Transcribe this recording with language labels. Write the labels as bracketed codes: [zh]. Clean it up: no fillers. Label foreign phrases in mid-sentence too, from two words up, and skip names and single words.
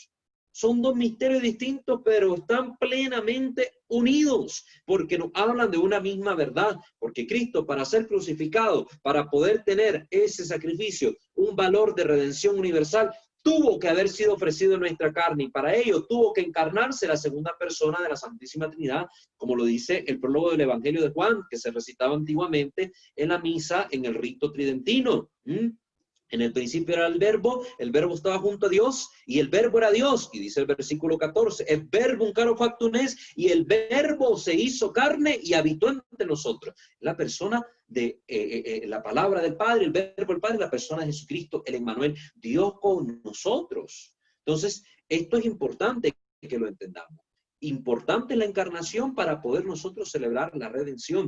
[es] Son dos misterios distintos, pero están plenamente unidos, porque nos hablan de una misma verdad, porque Cristo, para ser crucificado, para poder tener ese sacrificio, un valor de redención universal, tuvo que haber sido ofrecido en nuestra carne, y para ello tuvo que encarnarse la segunda persona de la Santísima Trinidad, como lo dice el prólogo del Evangelio de Juan, que se recitaba antiguamente en la misa, en el rito tridentino. En el principio era el verbo estaba junto a Dios y el verbo era Dios. Y dice el versículo 14, el verbo [la] caro factum est, [es] y el verbo se hizo carne y habitó entre nosotros. La persona de la palabra del Padre, el verbo del Padre, la persona de Jesucristo, el Emmanuel, Dios con nosotros. Entonces, esto es importante que lo entendamos. Importante la encarnación para poder nosotros celebrar la redención.